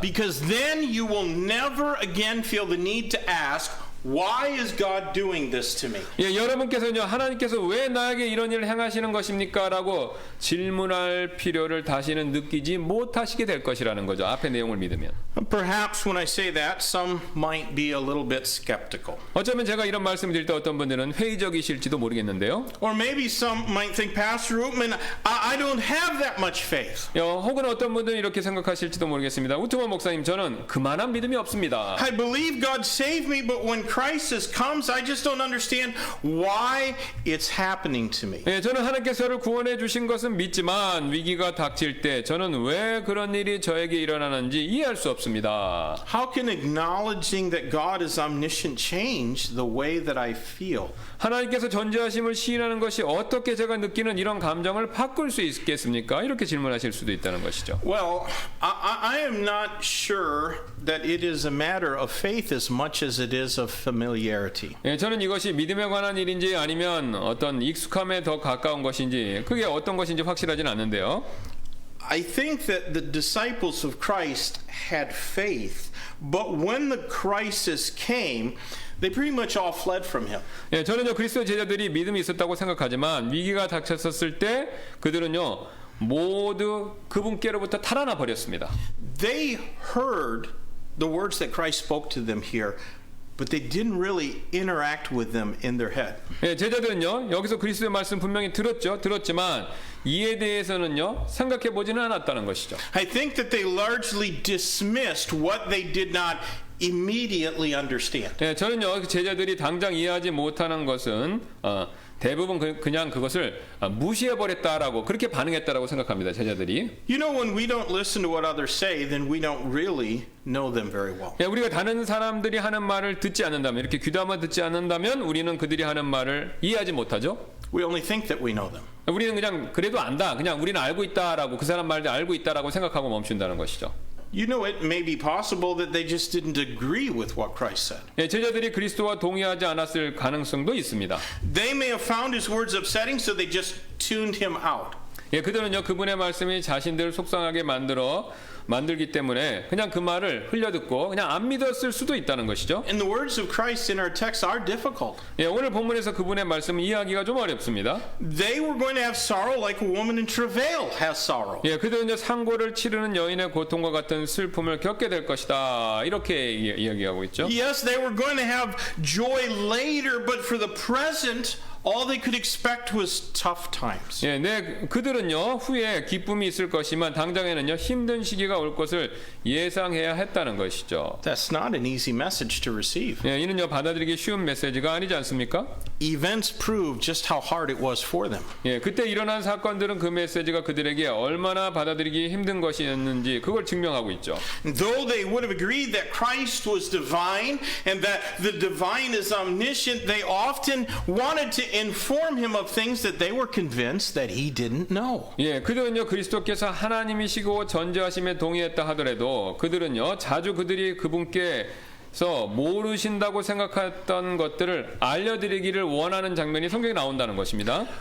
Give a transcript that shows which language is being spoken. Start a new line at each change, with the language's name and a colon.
English: Because then you will never again feel the need to ask, why is God doing this to me?
Korean: 예, 여러분께서는요 하나님께서 왜 나에게 이런 일을 행하시는 것입니까? 라고 질문할 필요를 다시는 느끼지 못하시게 될 것이라는 거죠. 앞의 내용을 믿으면.
English: Perhaps when I say that, some might be a little bit skeptical.
Korean: 어쩌면 제가 이런 말씀을 드릴 때 어떤 분들은 회의적이실지도 모르겠는데요.
English: Or maybe some might think, Pastor Rootman, I don't have that much faith.
Korean: 혹은 어떤 분들은 이렇게 생각하실지도 모르겠습니다. 우트만 목사님, 저는 그만한 믿음이 없습니다.
English: I believe God saved me, but when crisis comes, I just don't understand why it's happening to me.
Korean: 예, 저는 하나님께서 저를 구원해 주신 것은 믿지만 위기가 닥칠 때 저는 왜 그런 일이 저에게 일어나는지 이해할 수 없습니다.
English: How can acknowledging that God is omniscient change the way that I feel?
Korean: 하나님께서 전지하심을 시인하는 것이 어떻게 제가 느끼는 이런 감정을 바꿀 수 있겠습니까? 이렇게 질문하실 수도 있다는 것이죠.
English: Well, I am not sure that it is a matter of faith as much as it is of familiarity.
Korean: 예, 저는 이것이 믿음에 관한 일인지 아니면 어떤 익숙함에 더 가까운 것인지 그게 어떤 것인지 확실하진 않는데요.
English: I think that the disciples of Christ had faith, but when the crisis came, they pretty much all fled from him.
Korean: 예, 저는요 그리스도 제자들이 믿음이 있었다고 생각하지만 위기가 닥쳤을 때 그들은요 모두 그분께로부터 탈환해 버렸습니다.
English: They heard the words that Christ spoke to them here, but they didn't really interact with them in their head.
Korean: 예, 제자들은요 여기서 그리스도의 말씀 분명히 들었지만 이에 대해서는요 생각해 보지는 않았다는 것이죠.
English: I think that they largely dismissed what they did not immediately understand.
Korean: 예, 저는요 제자들이 당장 이해하지 못하는 것은 대부분 그냥 그것을 무시해 버렸다라고 그렇게 반응했다라고 생각합니다. 제자들이.
English: You know, when we don't listen to what others say, then we don't really know them very well.
Korean: 예, 우리가 다른 사람들이 하는 말을 듣지 않는다면 이렇게 귀담아 듣지 않는다면 우리는 그들이 하는 말을 이해하지 못하죠.
English: We only think that we know them.
Korean: 우리는 그냥 그래도 안다. 그냥 우리는 알고 있다라고 그 사람 말도 알고 있다라고 생각하고 멈춘다는 것이죠.
English: You know, it may be possible that they just didn't agree with what Christ said.
Korean: 예, 제자들이 그리스도와 동의하지 않았을 가능성도 있습니다.
English: They may have found his words upsetting, so they just tuned him out.
Korean: 예, 그들은요 그분의 말씀이 자신들을 속상하게 만들기 때문에 그냥 그 말을 흘려듣고 그냥 안 믿었을 수도 있다는 것이죠.
English: And the words of Christ in our text are difficult.
Korean: 예, 오늘 본문에서 그분의 말씀을 이해하기가 좀 어렵습니다.
English: They were going to have sorrow like a woman in travail has sorrow.
Korean: 예, 그들은요 상고를 치르는 여인의 고통과 같은 슬픔을 겪게 될 것이다. 이렇게 이야기하고 있죠.
English: Yes, they were going to have joy later, but for the present, all they could expect was tough times.
Korean: 예, 그들은요 후에 기쁨이 있을 것이지만 당장에는요 힘든 시기가 올 것을 예상해야 했다는 것이죠.
English: That's not an easy message to receive.
Korean: 예, 이는요 받아들이기 쉬운 메시지가 아니지 않습니까?
English: Events proved just how hard it was for them.
Korean: 예, 그때 일어난 사건들은 그 메시지가 그들에게 얼마나 받아들이기 힘든 것이었는지 그걸 증명하고 있죠.
English: Though they would have agreed that Christ was divine and that the divine is omniscient, they often wanted to inform him of things that they were convinced that he didn't know.
Korean: 예, 그들은요 그리스도께서 하나님이시고 전지하심에 동의했다 하더라도 그들은요 자주 그들이 그분께서 모르신다고 생각했던 것들을 알려드리기를 원하는 장면이 성경에 나온다는 것입니다.